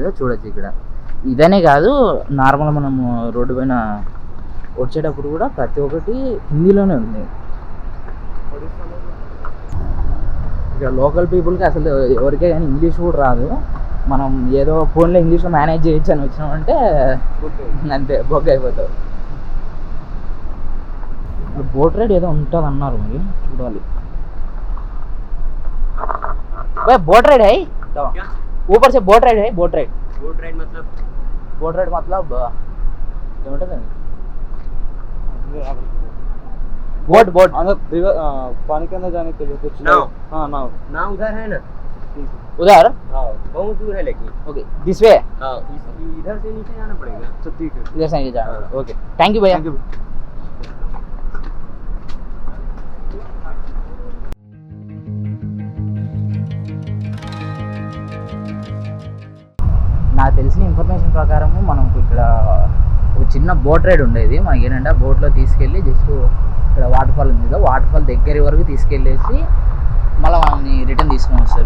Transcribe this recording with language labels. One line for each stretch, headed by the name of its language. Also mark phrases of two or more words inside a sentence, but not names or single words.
Telugu: చూడొచ్చు ఇక్కడ ఇదనే కాదు, నార్మల్ మనము రోడ్డు పైన వచ్చేటప్పుడు కూడా ప్రతి ఒక్కటి హిందీలోనే ఉంది. ఇక్కడ
English: local peopleకి
Telugu: అసలు ఎవరికే కానీ ఇంగ్లీష్ కూడా రాదు. మనం ఏదో ఫోన్లో ఇంగ్లీష్లో మేనేజ్ చేయొచ్చు అని వచ్చినామంటే అంతే బొగ్గ అయిపోతావు.
English: boat ride
Telugu: ఏదో ఉంటుంది అన్నారు, మరి చూడాలి.
Hindi: भाई
English: boat ride
Hindi: है क्या? ऊपर से
English: boat ride
Hindi: है.
English: boat ride
Hindi: मतलब ఏమంటది? बोट अंदर रिवर पानी के अंदर जाने के लिए कुछ नाव. हाँ नाव उधर है ना, उधर. बहुत दूर है लेकिन.
English: okay this way.
Hindi: इधर से नीचे जाना पड़ेगा. तो ठीक है, इधर से नीचे जाना.
English: okay thank you
Hindi: भैया.
Telugu: నాకు తెలిసిన ఇన్ఫర్మేషన్ ప్రకారము మనకు ఇక్కడ ఒక చిన్న
English: boat ride
Telugu: ఉండేది. మనకి ఏంటంటే బోట్లో తీసుకెళ్ళి జస్ట్ ఇక్కడ
English: waterfall
Telugu: ఉంది కదా,
English: waterfall
Telugu: దగ్గర వరకు తీసుకెళ్ళేసి మళ్ళీ మనల్ని రిటర్న్ తీసుకొని వస్తారు.